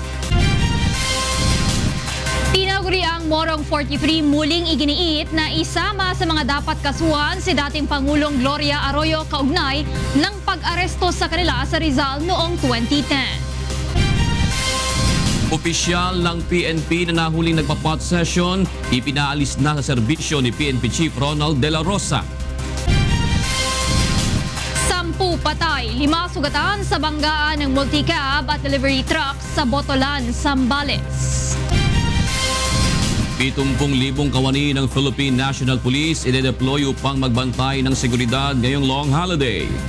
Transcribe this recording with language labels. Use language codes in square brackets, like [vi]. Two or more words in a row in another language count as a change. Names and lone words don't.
[tl] Tinaguri ang Morong 43 muling iginiit na isama sa mga dapat kasuhan si dating Pangulong Gloria Arroyo kaugnay ng pag-aresto sa kanila sa Rizal noong 2010. Opisyal ng PNP na nahuling nagpa- [en] pot session, [tl] ipinaalis na sa serbisyo ni PNP Chief Ronald De La Rosa. 10 patay, 5 sugatan sa banggaan ng multicab at [en] delivery truck [tl] sa Botolan, Zambales. 70,000 kawani ng Philippine National Police ide-deploy upang magbantay ng seguridad ngayong [en] long holiday.